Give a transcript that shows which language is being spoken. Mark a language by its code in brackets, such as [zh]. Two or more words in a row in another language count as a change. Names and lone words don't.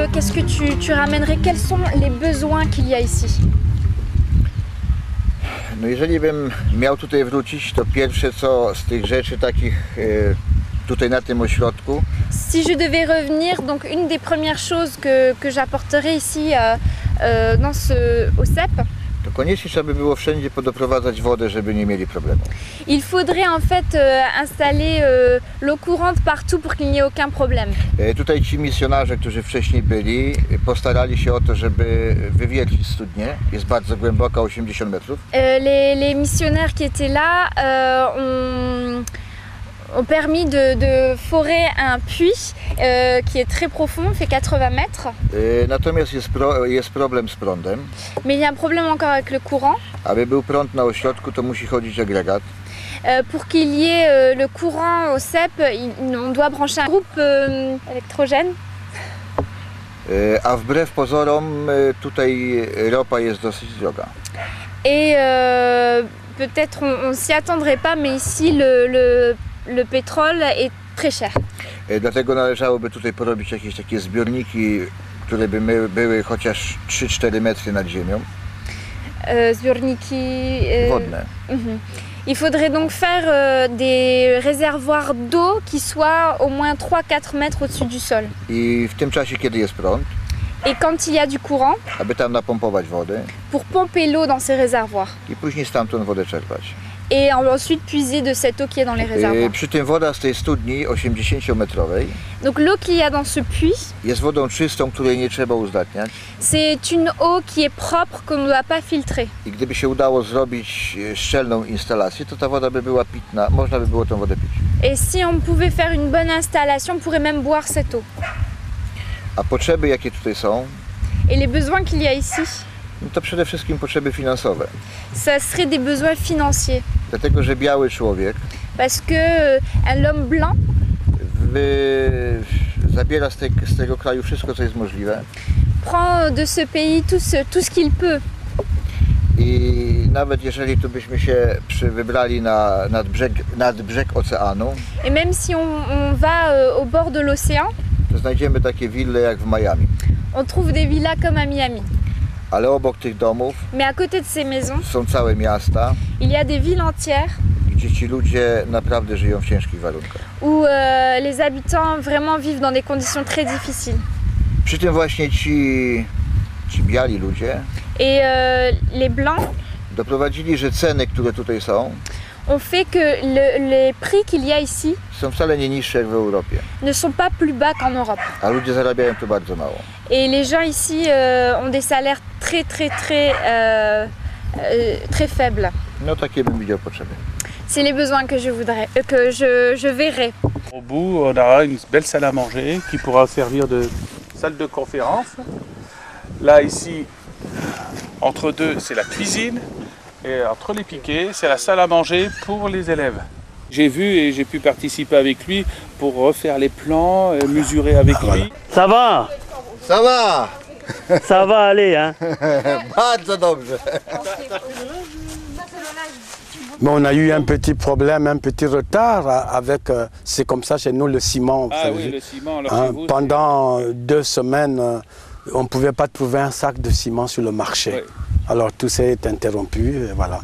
[fr] Qu'est-ce que tu ramènerais? Quels sont les besoins qu'il y a ici? [pl] No jeżeli bym miał tutaj wrócić, to pierwsze co z tych rzeczy takich tutaj na tym ośrodku. [fr] Si je devais revenir, donc une des premières choses que j'apporterais ici au CEP, [pl] To koniecznie trzeba by było wszędzie podoprowadzać wodę, żeby nie mieli problemu. [fr] il faudrait en fait installer l'eau courante partout pour qu'il n'y ait aucun problème. [pl] Tutaj ci misjonarze, którzy wcześniej byli, postarali się o to, żeby wywiercić studnię. Jest bardzo głęboka, 80 metrów. [fr] Les missionnaires qui étaient là ont permis de forer un puits qui est très profond, fait 80 mètres. [pl] Natomiast jest problem z prądem. [fr] Mais il y a un problème encore avec le courant. [pl] Aby był prąd na ośrodku, to musi chodzić agregat. [fr] Pour qu'il y ait le courant au CEP, on doit brancher un groupe électrogène. [pl] A wbrew pozorom tutaj ropa jest dosyć droga. [fr] Et peut-être on s'y attendrait pas, mais ici le pétrole est très cher. [pl] Dlatego należałoby tutaj porobić jakieś takie zbiorniki, które by były chociaż 3-4 metry nad ziemią. Zbiorniki wodne. [fr] Il faudrait donc faire des réservoirs d'eau qui soient au moins 3-4 mètres au-dessus du sol. [pl] I w tym czasie, kiedy jest prąd, [fr] et quand il y a du courant, [pl] aby tam napompować wodę [fr] pour pomper l'eau dans ces réservoirs. [pl] I później stamtąd wodę czerpać. [fr] Et ensuite puiser de cette eau qui est dans les réservoirs. [pl] Przy tym woda z tej studni 80-metrowej [fr] Donc l'eau qu'il y a dans ce puits, [pl] jest wodą czystą, której nie trzeba uzdatniać. [fr] C'est une eau qui est propre, qu'on ne doit pas filtrer. [pl] I gdyby się udało zrobić szczelną instalację, to ta woda by była pitna, można by było tą wodę pić. [fr] Et si on pouvait faire une bonne installation, on pourrait même boire cette eau. [pl] A potrzeby, jakie tutaj są, [fr] Et les besoins qu'il y a ici, [pl] no to przede wszystkim potrzeby finansowe. [fr] ça serait des besoins financiers. [pl] Dlatego, że biały człowiek [fr] Parce que l'homme blanc [pl] zabiera z tego kraju wszystko, co jest możliwe. [fr] Prend de ce pays tout ce qu'il peut. [pl] I nawet jeżeli tu byśmy się wybrali nad brzeg oceanu, [fr] Et même si on va au bord de l'océan, [pl] to znajdziemy takie wille jak w Miami. [fr] On trouve des villas comme à Miami. [pl] Ale obok tych domów [fr] Mais à côté de ces maisons, [pl] są całe miasta, [fr] il y a des villes entières [pl] gdzie ci ludzie naprawdę żyją w ciężkich warunkach. [fr] Où les habitants vraiment vivent dans des conditions très difficiles. [pl] Przy tym właśnie ci biali ludzie [fr] Et les blancs [pl] doprowadzili, że ceny, które tutaj są, [fr] ont fait que les prix qu'il y a ici [pl] są wcale nie niższe jak w Europie. [fr] Ne sont pas plus bas qu'en Europe. [pl] A ludzie zarabiają tu bardzo mało. [fr] Et les gens ici ont des salaires très faibles. [pl] No takie bym widział potrzeby. [fr] C'est les besoins que je voudrais, que je verrais. Au bout, on aura une belle salle à manger qui pourra servir de salle de conférence. Là, ici, entre deux, c'est la cuisine. Et entre les piquets, c'est la salle à manger pour les élèves. J'ai vu et j'ai pu participer avec lui pour refaire les plans, mesurer avec lui. Ça va? Ça va? Ça va aller, hein? [pl] Bardzo dobrze. [fr] Mais on a eu un petit problème, un petit retard avec, c'est comme ça chez nous, le ciment. Ah oui, le ciment. Alors Hein, chez vous, pendant 2 semaines, on ne pouvait pas trouver un sac de ciment sur le marché. Ouais. Alors tout s'est interrompu, et voilà.